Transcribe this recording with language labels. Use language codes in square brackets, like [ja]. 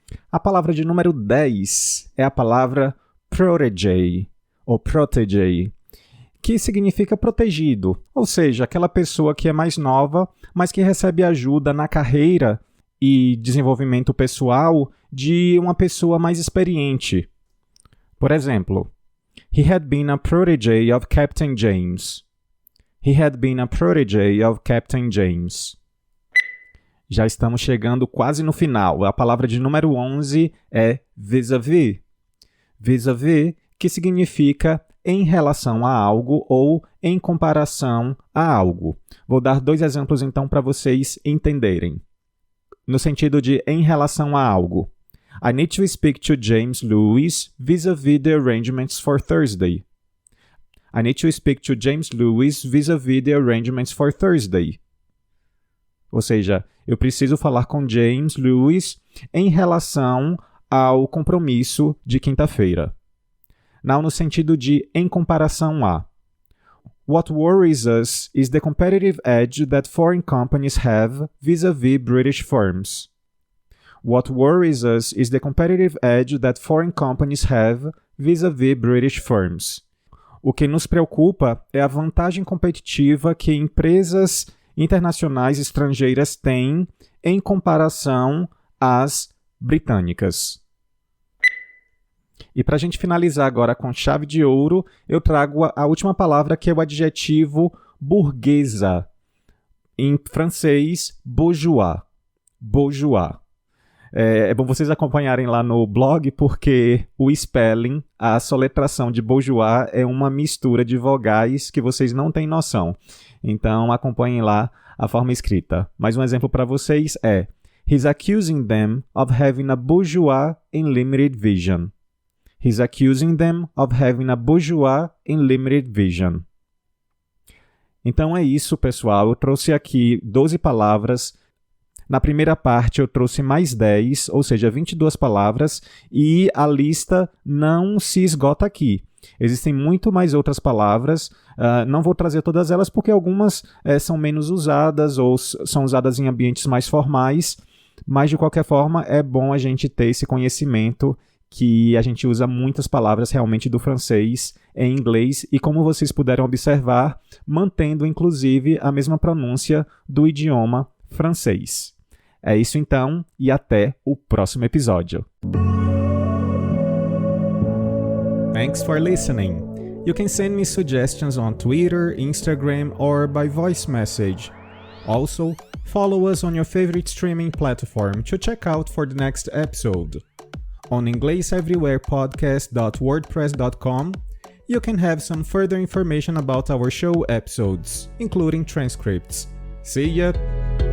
[pt] A palavra de número 10 é a palavra protégé, ou protégé, que significa protegido, ou seja, aquela pessoa que é mais nova, mas que recebe ajuda na carreira e desenvolvimento pessoal de uma pessoa mais experiente. Por exemplo, [en] he had been a protégé of Captain James. He had been a protege of Captain James. [pt] Já estamos chegando quase no final. A palavra de número 11 é vis-à-vis. Vis-à-vis, que significa em relação a algo ou em comparação a algo. Vou dar 2 exemplos então para vocês entenderem. No sentido de em relação a algo. [en] I need to speak to James Lewis vis-à-vis the arrangements for Thursday. I need to speak to James Lewis vis-à-vis the arrangements for Thursday. [pt] Ou seja, eu preciso falar com James Lewis em relação ao compromisso de quinta-feira. Now, no sentido de em comparação a. [en] What worries us is the competitive edge that foreign companies have vis-à-vis British firms. What worries us is the competitive edge that foreign companies have vis-à-vis British firms. [pt] O que nos preocupa é a vantagem competitiva que empresas internacionais estrangeiras têm em comparação às britânicas. E para a gente finalizar agora com chave de ouro, eu trago a última palavra, que é o adjetivo burguesa. Em francês, bourgeois. Bourgeois. É bom vocês acompanharem lá no blog, porque o spelling, a soletração de bourgeois, é uma mistura de vogais que vocês não têm noção. Então, acompanhem lá a forma escrita. Mais um exemplo para vocês é: [en] He's accusing them of having a bourgeois in limited vision. He's accusing them of having a bourgeois in limited vision. [pt] Então é isso, pessoal. Eu trouxe aqui 12 palavras. Na primeira parte eu trouxe mais 10, ou seja, 22 palavras, e a lista não se esgota aqui. Existem muito mais outras palavras, não vou trazer todas elas porque algumas são menos usadas ou são usadas em ambientes mais formais, mas de qualquer forma é bom a gente ter esse conhecimento que a gente usa muitas palavras realmente do francês em inglês e, como vocês puderam observar, mantendo inclusive a mesma pronúncia do idioma francês. É isso então, e até o próximo episódio. [en] Thanks for listening. You can send me suggestions on Twitter, Instagram, or by voice message. Also, follow us on your favorite streaming platform to check out for the next episode. On EnglishEverywherePodcast.wordpress.com, you can have some further information about our show episodes, including transcripts. See ya!